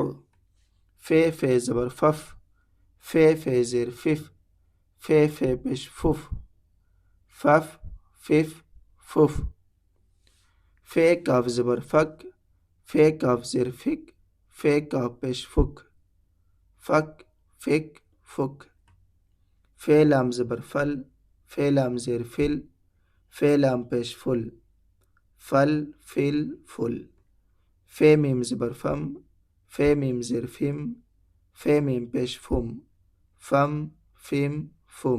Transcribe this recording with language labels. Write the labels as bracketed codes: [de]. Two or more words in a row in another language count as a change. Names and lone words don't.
[ur] فے زبر فف، فے زیر فف، فے پیش فف، فف، فف، فف۔ فے کاف زبر فک، فے کاف زیر فک، فے کاف پیش فک، فک، فک، فک۔ فے لام زبر فل، فے لام زیر فل، فے لام پیش فل، فل، فل، فل۔ فے میم زبر فم، فے میم زیر فم، فے میم پیش فم، فم، فم، فم۔